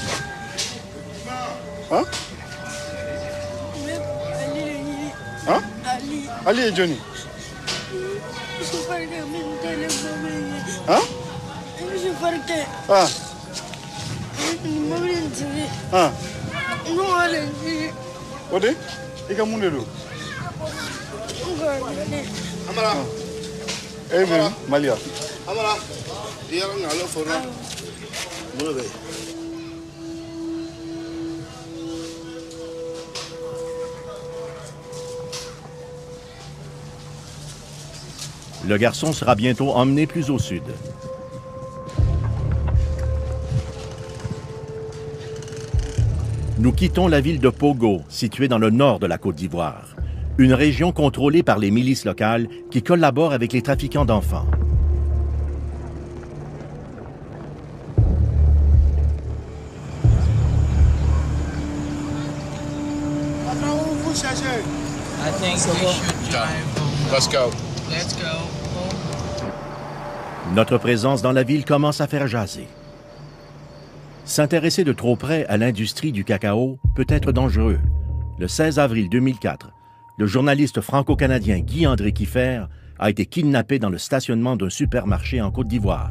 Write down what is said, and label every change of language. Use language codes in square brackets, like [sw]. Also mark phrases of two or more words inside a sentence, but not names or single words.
[fr] Hein? Hein? Ali et Johnny. Hein? Ah. Ah. Ode? Ika munde do? Amara. Eh bien, Malia. Amara. Dia ngalo fona. Mulu. Le garçon sera bientôt emmené plus au sud. Nous quittons la ville de Pogo, située dans le nord de la Côte d'Ivoire, une région contrôlée par les milices locales qui collaborent avec les trafiquants d'enfants. [en] I think we should drive. Let's go. Let's go. [fr] Notre présence dans la ville commence à faire jaser. S'intéresser de trop près à l'industrie du cacao peut être dangereux. Le 16 avril 2004, le journaliste franco-canadien Guy-André Kieffer a été kidnappé dans le stationnement d'un supermarché en Côte d'Ivoire.